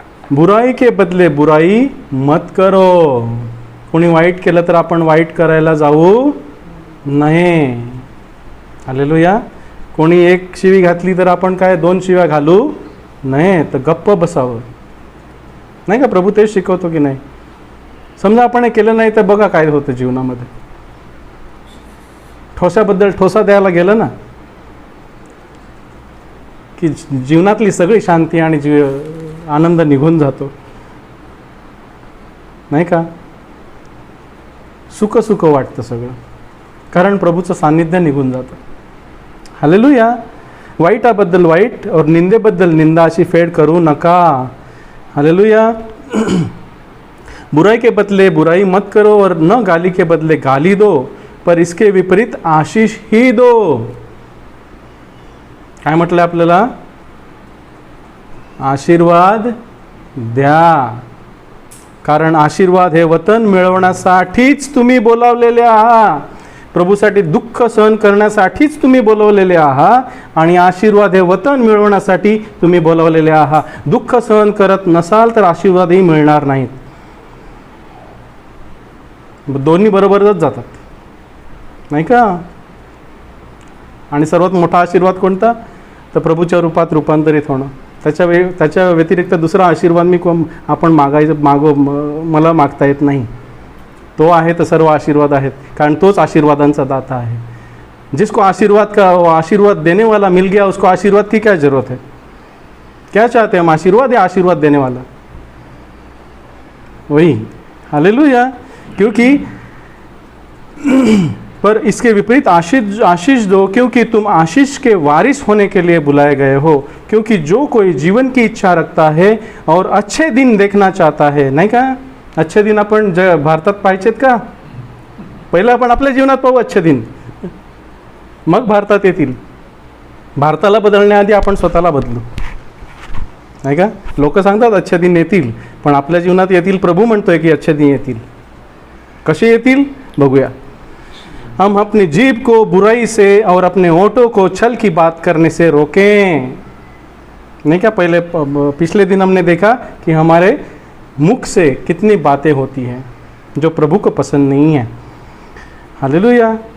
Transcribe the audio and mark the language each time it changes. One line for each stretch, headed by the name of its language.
Hindi: बुराई के बदले बुराई मत करो.
Marathi: कोणी वाईट केलं तर आपण वाईट करायला जाऊ नये. हालेलुया. कोणी एक शिवी घातली तर आपण काय 2 शिव्या घालू नये, तर गप्प बसावं. नाही का प्रभू तेच शिकवतो की नाही? समजा आपण हे केलं नाही तर बघा काय होतं जीवनामध्ये. ठोसाबद्दल ठोसा द्यायला गेलं ना की जीवनातली सगळी शांती आणि आनंद निघून जातो, नाही का? सुख सुख वाटतं सगळं, कारण प्रभूचं सान्निध्य निघून जातं. हालेलुया. वाईटाबद्दल वाईट और निंदेबद्दल निंदा अशी फेड करू नका. हालेलुया.
Hindi: बुराई के बदले बुराई मत करो और न गाली के बदले गाली दो, पर इसके विपरीत आशीष ही दो.
Marathi: काय म्हटलं आपल्याला? आशीर्वाद द्या, कारण आशीर्वाद हे वतन मिळवण्यासाठीच तुम्ही बोलावलेले आहात. प्रभूसाठी दुःख सहन करण्यासाठीच तुम्ही बोलवलेले आहात आणि आशीर्वाद हे वतन मिळवण्यासाठी तुम्ही बोलवलेले आहात. दुःख सहन करत नसाल तर आशीर्वादही मिळणार नाहीत. दोन्ही बरोबरच जातात, नाही का? आणि सर्वात मोठा आशीर्वाद कोणता? तर प्रभूच्या रूपात रूपांतरित होणं. त्याच्या व्यतिरिक्त दुसरा आशीर्वाद आपण मला मागता येत नाही. तो आहे तर सर्व आशीर्वाद आहेत, कारण तोच आशीर्वादांचा दाता है.
Hindi: जिसको आशीर्वाद देने वाला मिल गया उसको आशीर्वाद की क्या जरूरत है? क्या चाहते हैं हम, आशीर्वाद या आशीर्वाद देने वाला? वही. हालेलुया. क्योंकि पर इसके विपरीत आशीष दो, क्योंकि तुम आशीष के वारिस होने के लिए बुलाए गए हो. क्योंकि जो कोई जीवन की इच्छा रखता है और अच्छे दिन देखना चाहता है,
Marathi: नाही का? अच्छे दिन आपण भारतात पाहिजेत का? पहिलं आपण आपल्या जीवनात पाहू अच्छे दिन, मग भारतात येतील. भारताला बदलण्याआधी आपण स्वतःला बदलू, नाही का? लोक सांगतात अच्छे दिन येतील, पण आपल्या जीवनात येतील. प्रभू म्हणतोय की अच्छे दिन येतील. कसे येतील बघूया.
Hindi: हम अपनी जीभ को बुराई से और अपने होठों को छल की बात करने से रोकें. नहीं क्या? पिछले दिन हमने देखा कि हमारे मुख से कितनी बातें होती हैं जो प्रभु को पसंद नहीं है. हालेलुया.